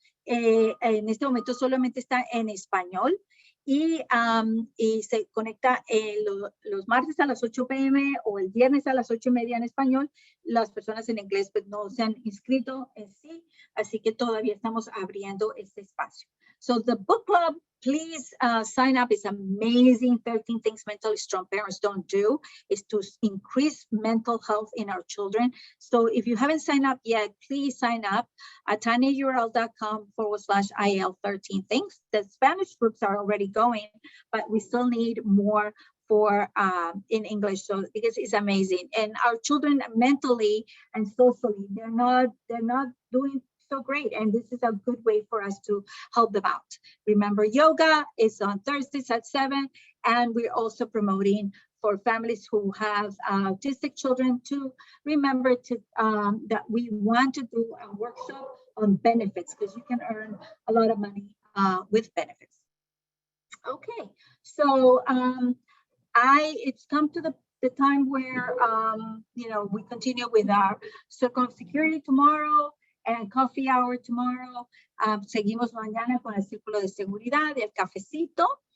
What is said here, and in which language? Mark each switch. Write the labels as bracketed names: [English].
[Spanish] En este momento solamente está en español y se conecta los martes a las 8 p.m. o el viernes a las 8:30 en español. Las personas en inglés pues, no se han inscrito en sí, así que todavía estamos abriendo este espacio. [English] So the book club, please sign up. It's amazing. 13 things mentally strong parents don't do is to increase mental health in our children. So if you haven't signed up yet, please sign up at tinyurl.com/IAL 13 things. The Spanish groups are already going, but we still need more for in English, so because it's amazing. And our children mentally and socially, they're not doing so great, and this is a good way for us to help them out. Remember, yoga is on Thursdays at 7, and we're also promoting for families who have autistic children to remember to that we want to do a workshop on benefits because you can earn a lot of money with benefits. Okay, so it's come to the time where we continue with our circle of security tomorrow and coffee hour tomorrow. [Spanish] Seguimos mañana con el círculo de seguridad y el cafecito.